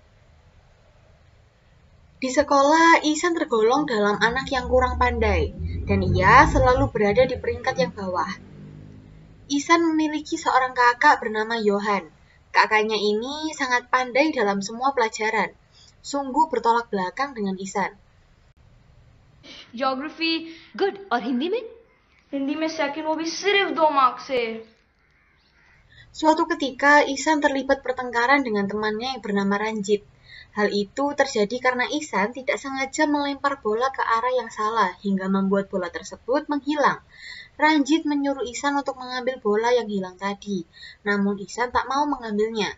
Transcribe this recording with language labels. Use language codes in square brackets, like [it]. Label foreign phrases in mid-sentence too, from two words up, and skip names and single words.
[id] Di sekolah, Ihsan tergolong dalam anak yang kurang pandai, dan ia selalu berada di peringkat yang bawah. Ihsan memiliki seorang kakak bernama Johan. Kakaknya ini sangat pandai dalam semua pelajaran. Sungguh bertolak belakang dengan Ihsan. [en] geography good [hi] और हिंदी में सेकंड वो भी सिर्फ 2 मार्क्स से। [id] Suatu ketika Ihsan terlibat pertengkaran dengan temannya yang bernama Ranjit. Hal itu terjadi karena Ihsan tidak sengaja melempar bola ke arah yang salah hingga membuat bola tersebut menghilang. Ranjit menyuruh Ihsan untuk mengambil bola yang hilang tadi, namun Ihsan tak mau mengambilnya.